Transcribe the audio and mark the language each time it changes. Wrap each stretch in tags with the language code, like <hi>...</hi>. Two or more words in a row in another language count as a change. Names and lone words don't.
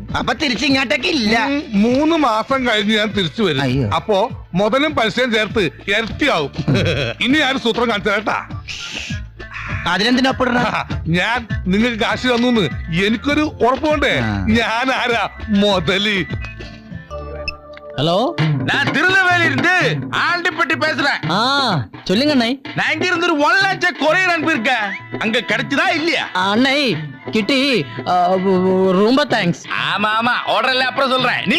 <ml>അപ്പൊ തിരിച്ചിങ്ങോട്ടേക്ക് ഇല്ല. 3 മാസം കഴിഞ്ഞ് ഞാൻ തിരിച്ചു വരും. അപ്പോ മുതലും പൈസയും ചേർത്ത് ഇരട്ടിയാവും. ഇനി ഞാൻ സൂത്രം കാണിച്ചു കേട്ടാ. അതിനെന്തിനൊപ്പിട? ഞാൻ നിങ്ങൾക്ക് കാശ് തന്നു എനിക്കൊരു ഉറപ്പുണ്ടേ. ഞാൻ ആരാ? മുതല്.</ml> <ta>ஹலோ, நான் திருநெல்வேலி இருந்து ஆண்டிப்பட்டி பேசுறேன். சொல்லுங்க அண்ணை. நான் இங்க இருந்து 1 லட்சம் கொரியர் அனுப்பியிருக்கேன். அங்க கிடைச்சதா இல்லையா? அண்ணை கிட்டி, ரொம்ப தேங்க்ஸ். ஆமா ஆமா, ஆர்டர் இல்ல அப்புறம் சொல்றேன்.</ta>